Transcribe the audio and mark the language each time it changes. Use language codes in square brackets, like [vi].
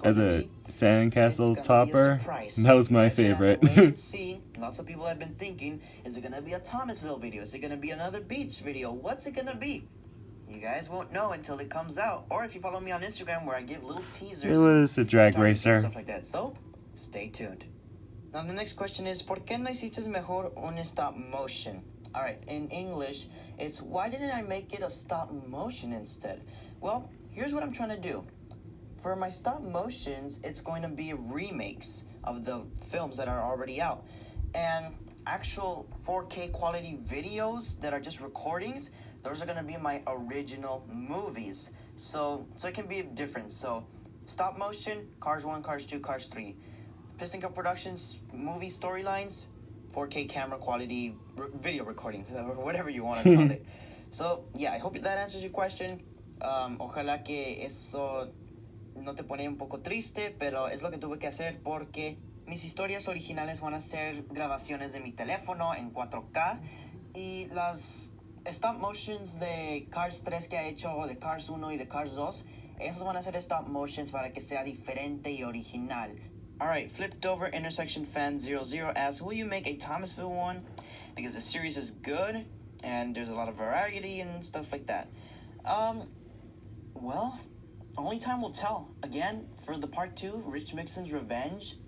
[en] as a sandcastle topper. That was my favorite. See, lots of people have been thinking, is it gonna be a Thomasville video? Is it gonna be another beach video? What's it gonna be? You guys won't know until it comes out, or if you follow me on Instagram where I give little teasers. It was a drag racer. Stuff like that. So, stay tuned. Now the next question is, [es] ¿Por qué no hiciste mejor un stop motion? [en] Alright, in English, it's why didn't I make it a stop motion instead? Well, here's what I'm trying to do. For my stop motions, it's going to be remakes of the films that are already out. And actual 4K quality videos that are just recordings, those are going to be my original movies. So it can be different. So, stop motion, Cars 1, Cars 2, Cars 3. Piston Cup Productions movie storylines, 4K camera quality video recordings, or whatever you want to call it. So, yeah, I hope that answers your question. [es] Ojalá que eso no te pone un poco triste, pero es lo que tuve que hacer porque mis historias originales van a ser grabaciones de mi teléfono en 4K y las stop motions de Cars 3 que ha hecho, de Cars 1 y de Cars 2, esos van a ser stop motions para que sea diferente y original. [en] Alright, flipped over intersection fan 00 asks, will you make a Thomasville one? Because the series is good and there's a lot of variety and stuff like that. Well, only time will tell. Again, for the part 2, Rich Mixon's Revenge.